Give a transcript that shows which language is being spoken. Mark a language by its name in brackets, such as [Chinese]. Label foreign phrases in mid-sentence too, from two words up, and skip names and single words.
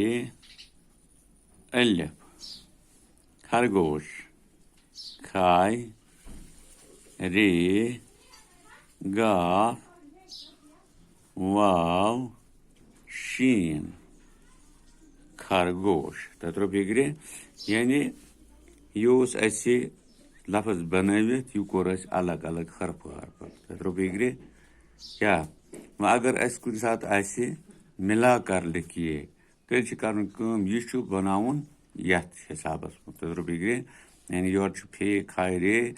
[Kashmiri] الف خرگوش کھائے رے گاف واو شین خرگوش تۄہہِ فِکرِ یعنی یہِ اوس اَسہِ لفظ بنٲوِتھ یہِ کوٚر اَسہِ الگ الگ حرفہٕ تۄہہِ فِکرِ کیٛاہ وۄنۍ اگر اَسہِ کُنہِ ساتہٕ آسہِ مِلا کر لیکھیے تیٚلہِ چھِ کَرٕنۍ کٲم یہِ چھُ بناوُن یتھ حسابس منٛز تۄہہِ فِکرِ یعنی یورٕ چھُ پھے کھاے رے